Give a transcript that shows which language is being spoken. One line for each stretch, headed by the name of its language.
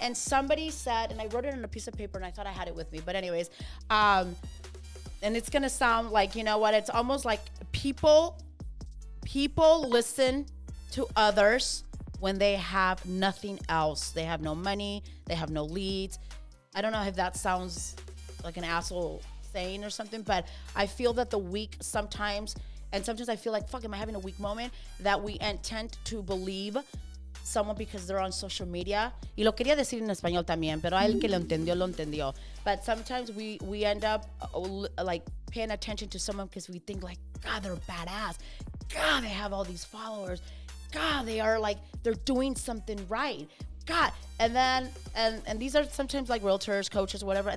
English: And somebody said, and I wrote it on a piece of paper and I thought I had it with me, but anyways, and it's going to sound like, it's almost like people listen to others when they have nothing else. They have no money. They have no leads. I don't know if that sounds like an asshole saying or something, but I feel that the weak sometimes, and sometimes I feel like, fuck, am I having a weak moment? That we tend to believe someone because they're on social media.
Spanish: Y lo quería decir en español también, pero el que lo entendió.
English: But sometimes we end up like paying attention to someone because we think like, God, they're badass. God, they have all these followers. God, they are like, they're doing something right. God. And then, and these are sometimes like realtors, coaches, whatever.